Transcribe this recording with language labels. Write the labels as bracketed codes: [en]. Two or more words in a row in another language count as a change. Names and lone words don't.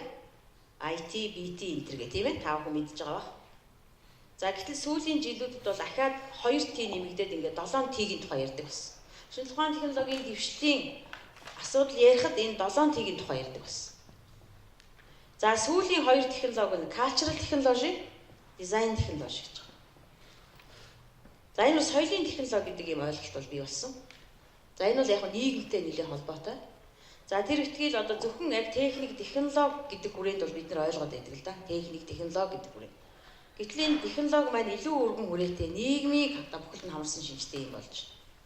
[mn] IT, BT энэ төр гэх тийм ээ. Та бүхэн мэдж байгаа бах. За гэтэл сүүлийн жилүүдэд бол ахаад 2T нэмэгдээд ингээд 7T-ийн тухай ярьдаг байсан. Шинжилгээ ухааны технологийн дэвшлийн асуудал ярихад энэ 7T-ийн тухай ярьдаг байсан. За сүүлийн хоёр технологи нь [en] cultural technology, design technology [mn] гэж байна. За энэ бас соёлын технологи гэдэг юм ойлголт бол бий болсон. За энэ бол яг нийгэмтэй нэлээд холбоотой. За тэр ихтгэл одоо зөвхөн яг техник технологи гэдэг хүрээнд бол бид нар ойлгоод байдаг л да. Техник технологи гэдэг хүрээнд. Гэтэл энэ технологи маань илүү өргөн хүрээтэй нийгмийг одоо бүхэлд нь хамарсан шинжтэй юм болж байна.